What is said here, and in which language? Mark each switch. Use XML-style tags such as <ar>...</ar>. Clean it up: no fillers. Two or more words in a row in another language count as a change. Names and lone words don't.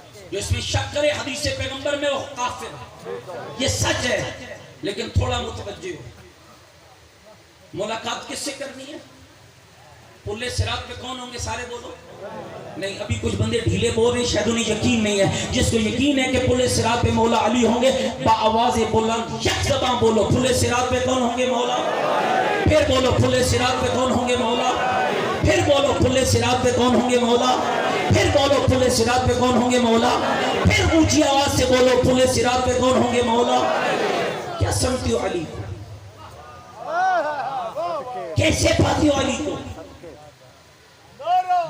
<ur>جو اس میں شک کرے حدیث پیغمبر میں وہ کافر ہے. یہ سچ ہے، لیکن تھوڑا متوجہ ہو. ملاقات کس سے کرنی ہے؟ پلے صراط پہ کون ہوں گے؟ سارے بولو. نہیں، ابھی کچھ بندے ڈھیلے بول رہے ہیں، شاید انہیں یقین نہیں ہے. جس کو یقین ہے کہ پلے صراط پہ مولا علی ہوں گے با آواز بلند یک زبان بولو پلے صراط پہ کون ہوں گے؟ مولا. پھر بولو پلے صراط پہ کون ہوں گے؟ مولا. پھر بولو پلے صراط پہ کون ہوں گے؟ مولا. پھر بولو پلے صراط پہ کون ہوں گے؟ مولا. پھر اونچی آواز سے بولو پلے صراط پہ کون ہوں گے؟ مولا. کیا سمجھتی ہو علی کو؟ کیسے پاتی ہو علی کو؟</ur>